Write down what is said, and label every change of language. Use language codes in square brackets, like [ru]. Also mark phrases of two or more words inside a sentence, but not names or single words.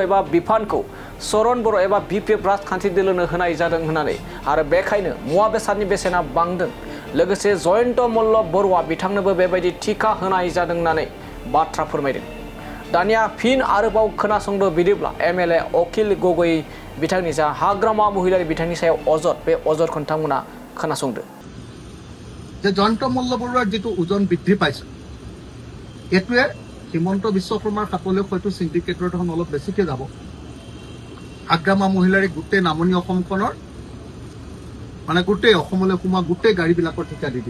[brx] एबा बिफानखौ चरण बर' एबा बिपिएफ राजखान्थि दोलोनो होनाय जादों होननानै आरो बेखायनो मुवा बेसादनि बेसेना बांदों लोगोसे जयन्त मल्ल बरुवा बिथांनोबो बेबायदि टिका होनाय जादों होननानै बाथ्रा फोरमायदों दानिया फिन आरोबाव खोनासंदो बिदिब्ला एमएलए अखिल गगৈ बिथांनि जा हाग्रामा महिलारि बिथांनि सायाव अजद बे अजदखौ नोंथांमोना खोनासंदो [as] যে জয়ন্ত মল্ল বৰুৱাৰ যেটো ওজন বৃদ্ধি পাইছে এটোৱে হিমন্ত বিশ্ব শৰ্মাৰ খাপলৈ হয়তো সিন্ডিকেটৰ ধন অলপ বেছিকে যাব হাগ্ৰামা মহিলাৰী গোটেই নামনি অসমখনৰ মানে গোটেই অসমলৈ সোমা গোটেই গাড়ীবিলাকৰ ঠিকা দি